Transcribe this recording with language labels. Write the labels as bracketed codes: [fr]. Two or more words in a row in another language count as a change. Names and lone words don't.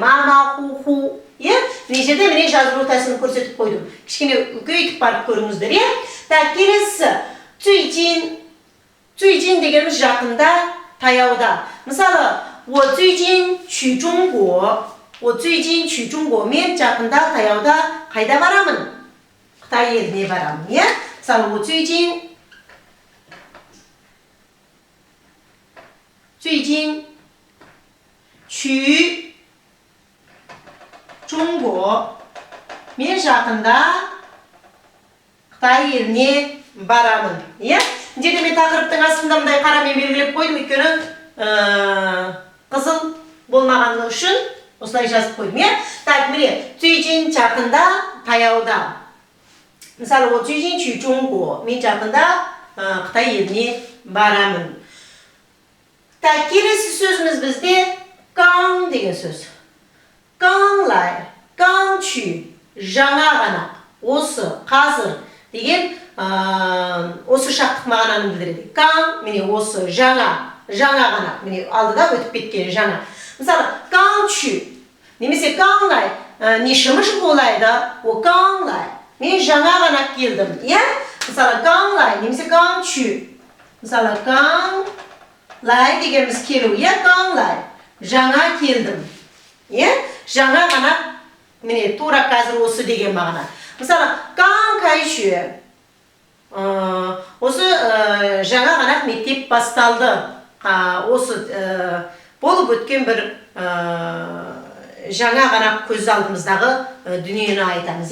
[zh] 马马虎虎. [kk] Міне жерде міне жазылу тәсілін көрсетіп қойдым. Кішкене үлкейтіп барып көріңіздер, Так, келесі, [zh] 最近. [kk] 最近 дегеніміз жақында, таяуда. Мысалы, [zh] 我最近去中国. 我最近去中国. [kk] Мен жақында, таяуда қайда барамын? Қытай еліне барамын, Мысалы, [zh] 我最近去中国. [kk] Мен жақында Қытай еліне барамын. Жерде мен тақырыптың астында мындай қарамен белгілеп қойдым, өйткені қызыл болмағаны үшін осылай жазып қойдым. Так, міне, 最近 жақында, таяуда. Мысалы, [zh] 我最近去中国. [kk] Мен жақында Қытай еліне барамын. Так, келесі сөзіміз бізде 刚 деген сөз. [zh] 刚来, 刚去, [kk] жаңа ғана, осы, қазір деген осы шақтық мағынаны білдіреді. 刚, міне осы, жаңа ғана, міне алдыда өтіп кеткен жаңа. Мысалы, [zh] 刚去, немесе 刚来, не 什么时候来的? 我刚来. [kk] Мен жаңа ғана келдім, Мысалы, [zh] 刚来, немесе 刚去. [kk] Мысалы, 刚来 дегеніміз келу, [zh] 刚来. [kk] Жаңа келдім. Жаңа ғана, міне, тура қазір осы деген мағына. Мысалы, [zh] 刚开学. [kk] Осы жаңа ғана мектеп басталды. Осы болып өткен бір жаңа ғана көз алдымыздағы дүниені айтамыз.